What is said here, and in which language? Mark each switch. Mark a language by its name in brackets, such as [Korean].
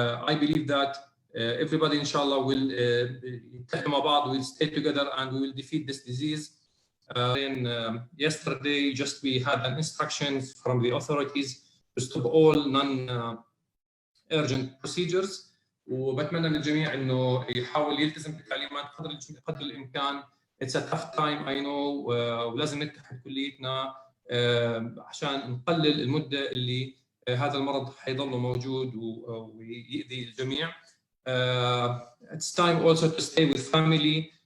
[English] I believe that everybody inshallah will [Arabic] يتفق مع بعض, [English] will stay together and we will defeat this disease. Yesterday just we had an instructions from the authorities to stop all non-urgent procedures. [Arabic] وبتمنى من الجميع إنه يحاول يلتزم بالتعليمات قدر الإمكان. [English] It's a tough time I know. [Arabic] ولازم نتحد كليتنا عشان نقلل المدة اللي هذا المرض حيضل موجود ويؤذي الجميع. [English] It's time also to stay with family.